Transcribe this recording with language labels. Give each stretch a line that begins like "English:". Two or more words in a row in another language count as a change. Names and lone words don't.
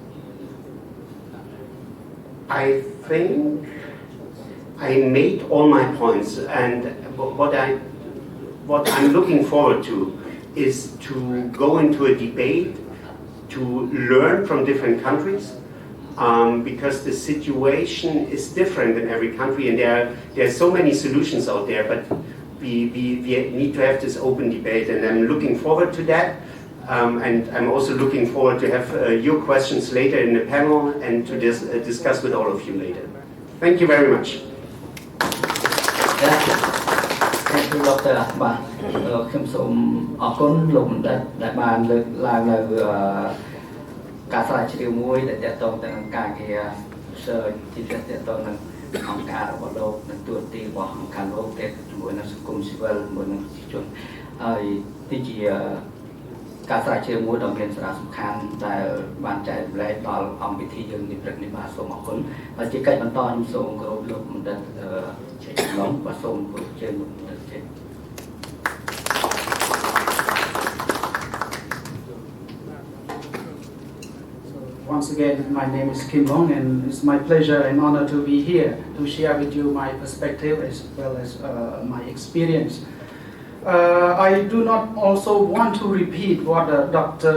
English: I think I made all my points, and what I'm looking forward to is to go into a debate, to learn from different countries, because the situation is different in every country, and there are so many solutions out there, but we need to have this open debate, and I'm looking forward to that. And I'm also looking forward to have your questions later in the panel and to discuss with all of you later. Thank you very much. Thank you, Dr.
Khmer: បាទខ្ញុំសូមអរគុណលោកបណ្ឌិតដែលបានលើកឡើងនៅការស្រាវជ្រាវមួយដែលទាក់ទងទៅនឹងការ ងារ research ជាពិសេសទាក់ទងនឹងអង្គការរបស់លោកនិងទូរទស្សន៍របស់អង្គការលោកដែលជាមួយនឹងសង្គមស៊ីវិលជាមួយនឹងប្រជាជនហើយទីជាការស្រាវជ្រាវមួយដ៏មានសារៈសំខាន់ដែលបានចែករំលែកដល់អង្គពិធីយើងនេះព្រឹកនេះបាទសូមអរគុណហើយជាកិច្ចបន្តខ្ញុំសូមគោរពលោកបណ្ឌិតជ័យឡុងបាទសូមគោរពជើញលោកបណ្ឌិតជ័យ
English: Once again, my name is Kim Long, and it's my pleasure and honor to be here to share with you my perspective as well as my experience. I do not also want to repeat what Dr.